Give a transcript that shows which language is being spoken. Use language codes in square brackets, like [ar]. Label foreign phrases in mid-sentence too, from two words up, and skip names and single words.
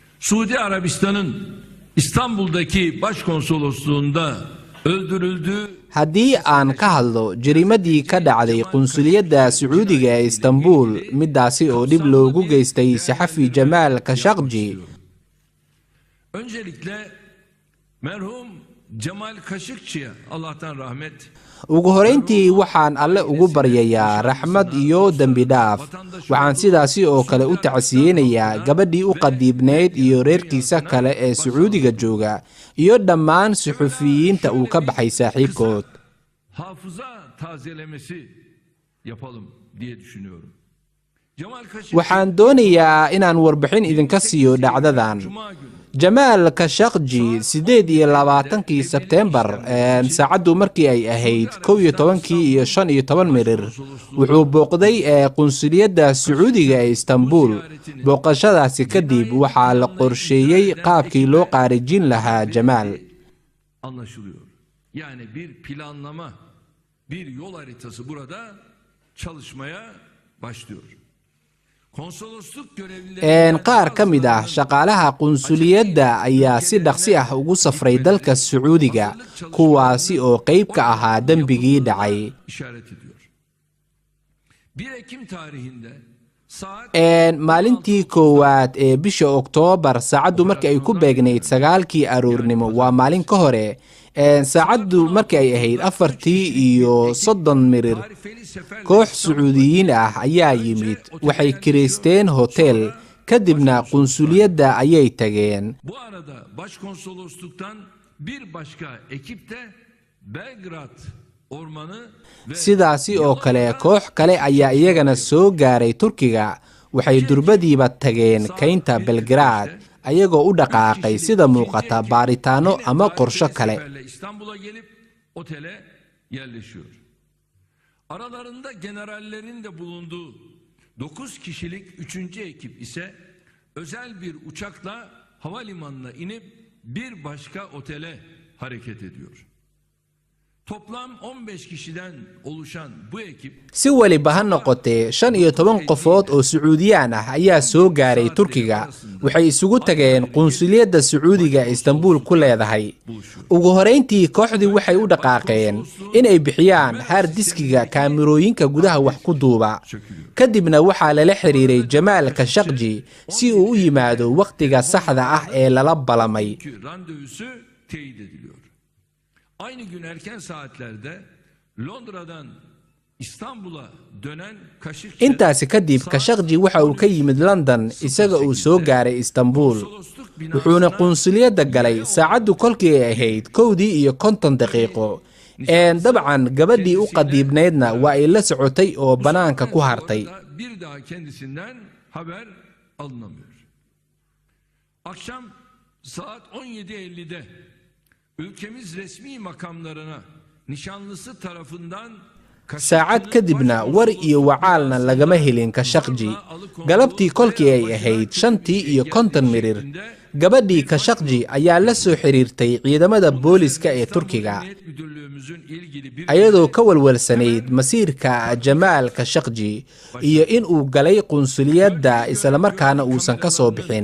[tr] Suudi Arabistan'ın İstanbul'daki başkonsolosluğunda öldürüldüğü [so] haddii aan ka hadlo jariimadii ka dhacday qunsuliyadda Sacuudiga ee Istanbul midaasi oo dib loogu geystay saxafi Jamal Khashoggi. [tr] Öncelikle merhum Cemal Kaşıkçı'ya Allah'tan rahmet. [so] ugu horeyntii waxaan alle ugu baryayaa raxmad iyo dambi dhaaf. waxaan sidaasi oo kale u tacsiyeynayaa gabadhii u qadiibneyd iyo reerkiisa kale ee Sacuudiga jooga iyo dhammaan suxufiyiinta uu ka baxay saaxiibkood. [tr] Hafıza tazelemesi yapalım diye düşünüyorum. [so] waxaan doonayaa inaan warbixin idinka siiyo dhacdadan. Jamal Khashoggi 28 Sebtembar saacadu markii ay ahayd 11 iyo 15 mirir wuxuu booqday qunsuliyadda Sacuudiga ee Istanbul. booqashadaasi kadib waxaa la qorsheeyay qaabkii loo qaarijin lahaa Jamal. [tr] Anlaşılıyor. Yani bir planlama, bir yol haritası burada çalışmaya başlıyor. [so] qaar ka mid ah shaqaalaha qunsuliyadda ayaa si dhaqsi ah ugu safray dalka Sacuudiga kuwaasi oo qayb ka ahaa dambigii dhacay. maalintii koowaad ee bisha Oktoobar saacadu markii ay ku beegnayd 9kii aroornimo waa maalin ka hore saacadu markii ay ahayd 4:30 mirir koox Sacuudiyiin ah ayaa yimid waxay kireysteen hotel kadibna qunsuliyadda ayay tageen. [tr] Bu arada başkonsolosluktan bir başka ekip de Belgrad ormanı [so] sidaasi oo kale koox kale ayaa iyagana soo gaaray Turkiga waxay durbadiiba tageen kaynta Belgrad ayagoo u dhaqaaqay sida muuqata baaritaano ama qorsho kale. [tr] İstanbul'a gelip otele yerleşiyor. Aralarında generallerin de bulunduğu 9 kişilik 3. ekip ise özel bir uçakla havalimanına inip bir başka otele hareket ediyor. Toplam 15 kişiden oluşan bu ekip [so] si waliba ha noqotee 15 qofood oo Sacuudiyaan ah ayaa soo gaaray Turkiga waxay isugu tageen qunsuliyadda Sacuudiga ee Istanbul ku leedahay. ugu horeyntii kooxdii waxay u dhaqaaqeen inay bixiyaan hard diskiga kaamirooyinka gudaha wax ku duuba kadibna waxaa lala xiriiray Jamal Khashoggi si uu u yimaado waqtiga saxda ah ee lala balamay. [tr] randevusu teyit ediliyor. Aynı gün erken saatlerde Londra'dan İstanbul'a dönen Kaşıkçı [so] intaasi kadib Khashoggi waxa uu ka yimid London isaga uu soo gaaray Istanbul wuxuuna qunsuliyadda galay saacadu kolkii ay ahayd 1:50 daqiiqo. dabcan gabadhii u qadiibneydna waa ay la socotay oo banaanka ku hartay. [tr] bir daha kendisinden haber alınamıyor. Akşam saat 17:50'de ülkemiz resmi makamlarına nişanlısı tarafından [so] saacad kadibna war iyo wacaalna lagama helin Khashoggi. galabtii kolkii ay ahayd 5:50 mirir gabadhii Khashoggi ayaa la soo xiriirtay ciidamada booliska ee Turkiga ayadoo ka walwalsanayd masiirka Jamal Khashoggi iyo in uu galay qunsuliyadda isla markaana uusan ka soo bixin.